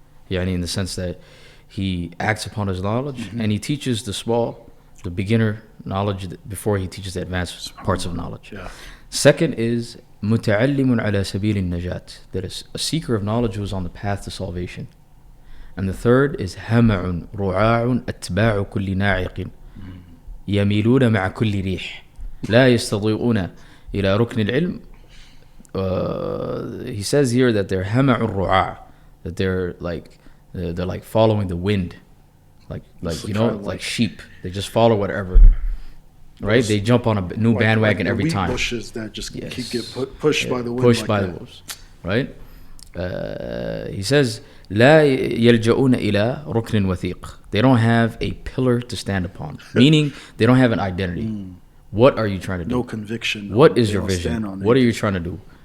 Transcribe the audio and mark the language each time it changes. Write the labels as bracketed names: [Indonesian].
[English] Yani in the sense that he acts upon his knowledge and he teaches the beginner knowledge before he teaches the advanced parts of knowledge. Yeah. Second is [Arabic] متعلم على سبيل النجاة, [English] that is a seeker of knowledge who is on the path to salvation. And the third is [Arabic] همع رعاع أتباع كل ناعق يميلون مع كل ريح لا يستطيعون إلى ركن العلم. [English] He says here that they're [Arabic] همع الرعاع, [English] that they're like following the wind, like sheep. They just follow whatever, right? They jump on a new bandwagon every time. Bushes that just keep get pushed by the wind. Pushed by the wolves, right? He says [Arabic] لا يلجؤون إلى ركن وثيق. [English] They don't have a pillar to stand upon, meaning they don't have an identity. What are you trying to do? No conviction. What is your vision? What are you trying to do?